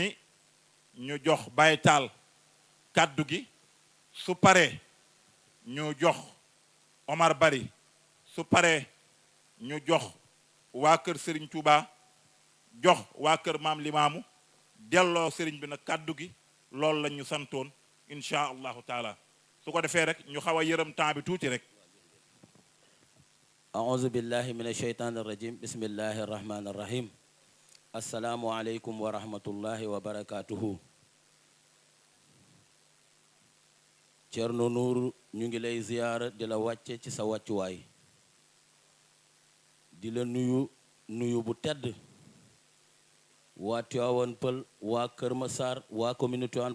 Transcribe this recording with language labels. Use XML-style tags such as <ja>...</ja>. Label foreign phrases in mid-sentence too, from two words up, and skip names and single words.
<wo>ni ñu jox Baye Tall kàddu gi su paree ñu jox Omar Bari su paree ñu jox waa kër Serigne Touba jox waa kër maam Limaamu delloo Serigne bi nag kàddu gi loolu la ñu santoon</wo> <ar>إن شاء الله تعالى</ar> <wo>su ko defee rek ñu xaw a yërëm temps bi tuuti rek.</wo> <ar>أعوذ بالله من الشيطان الرجيم بسم الله الرحمن الرحيم السلام عليكم ورحمة الله وبركاته</ar> <wo>Ceerno Nuuru ñu ngi lay ziyaara di la wàcce ci sa wàccuwaay di la nuyu bu tedd waa Tivaouane Peulh waa Kër Massar waa commune Tivaouane</wo>